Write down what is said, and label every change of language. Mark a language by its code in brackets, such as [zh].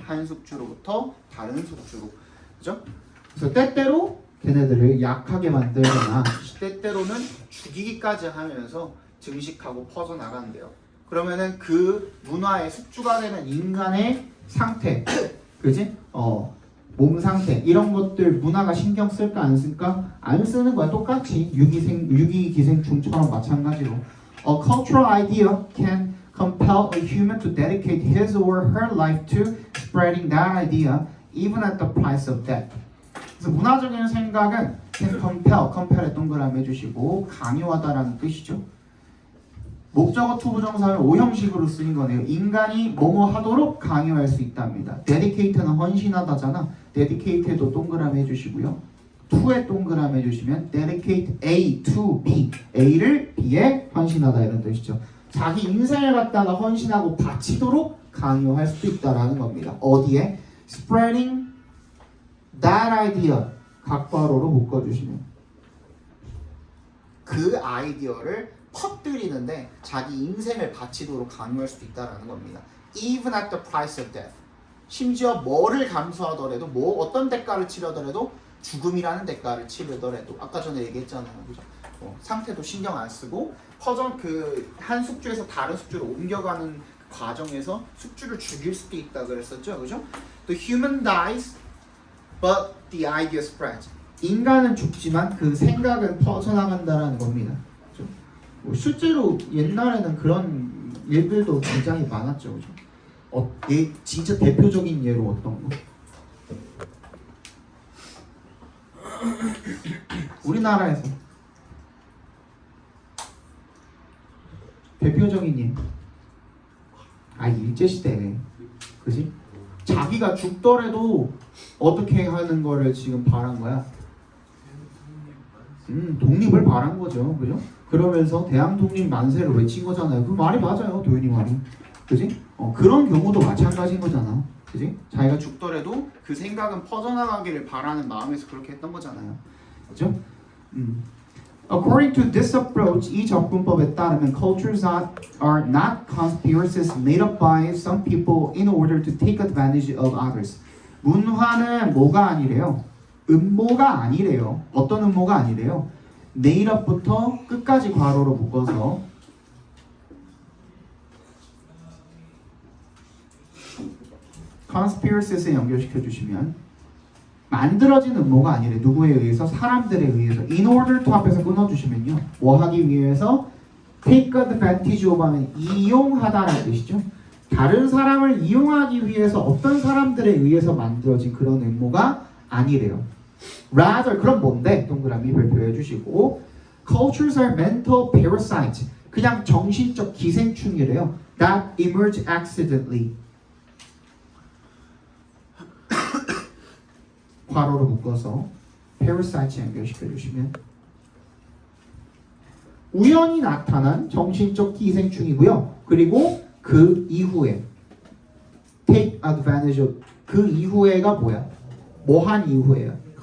[ko] 한 숙주로부터 다른 숙주로. 그죠? 그래서 때때로 걔네들을 약하게 만들거나 때때로는 죽이기까지 하면서 증식하고 퍼져나간대요. 그러면은 그 문화의 숙주가 되는 인간의 상태, 그지? 몸 상태 이런 것들 문화가 신경 쓸까 안 쓸까? 안 쓰는 거야. 똑같이 유기기생충처럼 마찬가지로. [en] A cultural idea can compel a human to dedicate his or her life to spreading that idea, even at the price of death. [ko] 그래서 문화적인 생각은 [en] can compel [ko] 에 동그라미 해주시고 강요하다라는 뜻이죠. 목적어 투부정사는 오형식으로 쓰인 거네요. 인간이 뭐뭐 하도록 강요할 수 있답니다. dedicate는 헌신하다잖아. dedicate도 동그라미 해주시고요. to에 동그라미 해주시면 [en] dedicate A to B, [ko] A를 B에 헌신하다 이런 뜻이죠. 자기 인생을 갖다가 헌신하고 바치도록 강요할 수도 있다라는 겁니다. 어디에? [en] spreading that idea [ko] 각괄호로 묶어주시면 그 아이디어를 퍼뜨리는데 자기 인생을 바치도록 강요할 수도 있다라는 겁니다. [en] Even at the price of death. [ko] 심지어 뭐를 감수하더라도 어떤 대가를 치르더라도 죽음이라는 대가를 치르더라도 아까 전에 얘기했잖아요. 그죠? 상태도 신경 안 쓰고 한 숙주에서 다른 숙주로 옮겨가는 과정에서 숙주를 죽일 수도 있다 그랬었죠. 그죠? [en] The human dies but the idea spreads. [ko] 인간은 죽지만 그 생각은 퍼져나간다라는 겁니다. 그죠? 실제로 옛날에는 그런 일들도 굉장히 많았죠. 그죠? 진짜 대표적인 예로 어떤 거? 우리나라에서 대표적인 예. 일제시대. 그지? 자기가 죽더라도 어떻게 하는 거를 지금 바란 거야? 독립을 바란 거죠. 그죠? 그러면서 대한 독립 만세를 외친 거잖아요. 그 말이 맞아요. 도윤이 말이. 그지? 그런 경우도 마찬가지인 거잖아. 그지? 자기가 죽더라도 그 생각은 퍼져나가기를 바라는 마음에서 그렇게 했던 거잖아요. 그죠? [en] According to this approach, [ko] 이 접근법에 따르면 [en] cultures are not conspiracies made up by some people in order to take advantage of others. [ko] 문화는 뭐가 아니래요? 음모가 아니래요. 어떤 음모가 아니래요? [en] made up [ko] 부터 끝까지 괄호로 묶어서 conspiracies에 연결시켜 주시면 만들어진 음모가 아니래. 누구에 의해서? 사람들에 의해서. [en] In order to [ko] 앞에서 끊어주시면요. 뭐 하기 위해서? [en] Take advantage of [ko] 하면 이용하다라는 뜻이죠. 다른 사람을 이용하기 위해서 어떤 사람들에 의해서 만들어진 그런 음모가 아니래요. Rather, 그럼 뭔데? 동그라미 발표해 주시고 [en] Cultures are mental parasites. [ko] 그냥 정신적 기생충이래요. [en] That emerge accidentally. [ko] 괄호로 묶어서 parasite 연결시켜 주시면 우연히 나타난 정신적 기생충이고요. 그리고 그 이후에 [en] take advantage of [ko] 그 이후에가 뭐야? 뭐한 이후에요?